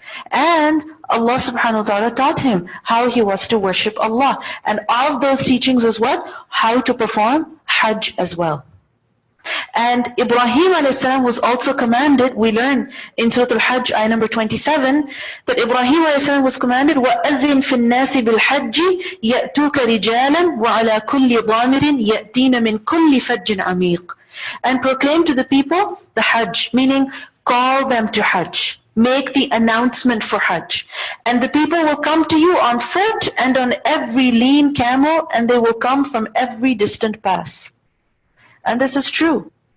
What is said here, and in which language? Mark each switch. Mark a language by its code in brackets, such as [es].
[en] And Allah subhanahu wa ta'ala taught him how he was to worship Allah. And all of those teachings was what? How to perform Hajj as well. And Ibrahim a.s. was also commanded, we learn in Surah Al-Hajj, ayah number 27, that Ibrahim a.s. was commanded, [ar] وَأَذِّن فِي النَّاسِ بِالْحَجِّ يَأْتُوكَ رِجَالًا وَعَلَى كُلِّ ضَامِرٍ يَأْتِينَ مِنْ كُلِّ فَجٍّ عَمِيقٍ. [en] And proclaim to the people the Hajj, meaning call them to Hajj. Make the announcement for Hajj. And the people will come to you on foot and on every lean camel, and they will come from every distant pass. And this is true.